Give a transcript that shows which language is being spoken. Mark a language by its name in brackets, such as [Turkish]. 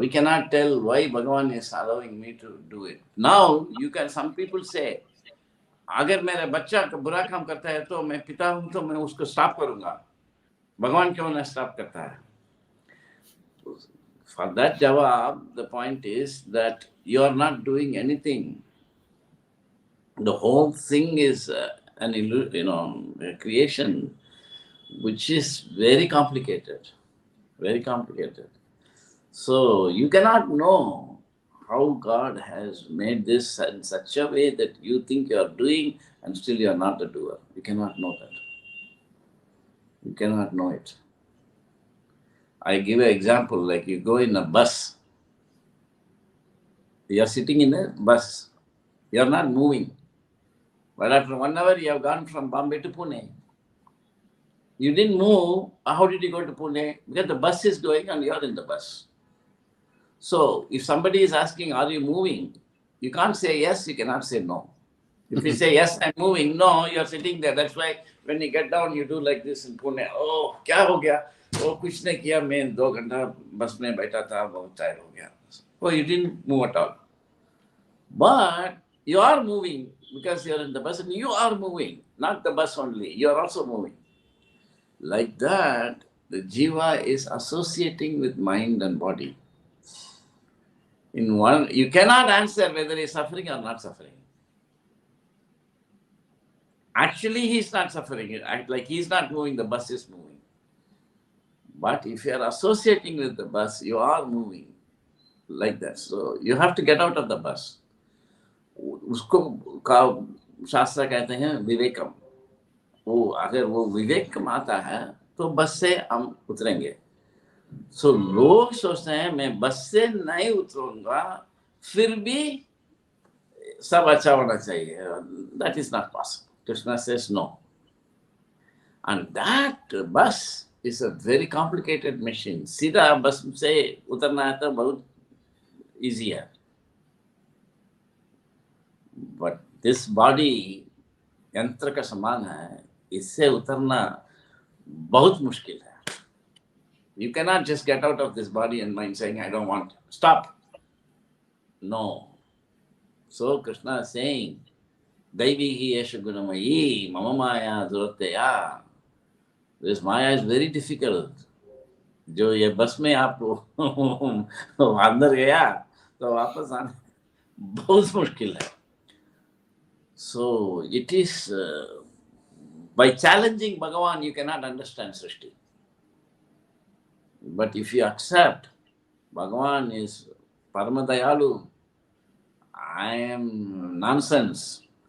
[English] We cannot tell why Bhagavan is allowing me to do it. Now you can, some people say, [Hindi] अगर मेरा बच्चा बुरा काम करता है तो मैं पिता हूं तो मैं उसको स्टॉप करूंगा, भगवान क्यों ना स्टॉप करता है? [English] For that jawab, the point is that you are not doing anything. The whole thing is an a creation which is very complicated, very complicated. So you cannot know how God has made this in such a way that you think you are doing and still you are not the doer. You cannot know that. You cannot know it. I give an example, like you go in a bus. You are sitting in a bus. You are not moving. But after 1 hour, you have gone from Bombay to Pune. You didn't move. How did you go to Pune? Because the bus is going and you are in the bus. So if somebody is asking, are you moving? You can't say yes, you cannot say no. If you say yes, I'm moving, no, you're sitting there. That's why when you get down, you do like this in Pune. [Hindi] Oh, क्या हो गया? Oh, कुछ नहीं किया, मैं 2 घंटा बस में बैठा था, बहुत टायर हो गया. [English] Oh, you didn't move at all. But you are moving because you're in the bus and you are moving, not the bus only. You are also moving. Like that, the jiva is associating with mind and body. In one, you cannot answer whether he is suffering or not suffering. Actually, he is not suffering. Like he is not moving, the bus is moving. But if you are associating with the bus, you are moving like that. So you have to get out of the bus. [Hindi] उसको का शास्त्र कहते हैं विवेकम. वो अगर वो विवेकम आता है तो बस से हम उतरेंगे. सो लोग सोचते हैं मैं बस से नहीं उतरूंगा, फिर भी सब अच्छा होना चाहिए. [English] That is not possible. Krishna says no. And that bus is a very complicated machine. [Hindi] सीधा बस से उतरना है तो बहुत easy है. [English] But this body [Hindi] यंत्र का समान है, इससे उतरना बहुत मुश्किल है. [English] You cannot just get out of this body and mind saying, I don't want. Stop. No. So Krishna is saying, [Sanskrit] Daivihi yesha gunamayi mama maya duratteya. [English] This maya is very difficult. [Hindi] जो ये बस में आप अंदर गया तो वापस आने बहुत मुश्किल है. [English] So it is by challenging Bhagavan you cannot understand Srishti. But if you accept Bhagavan is Paramadayalu, I am nonsense,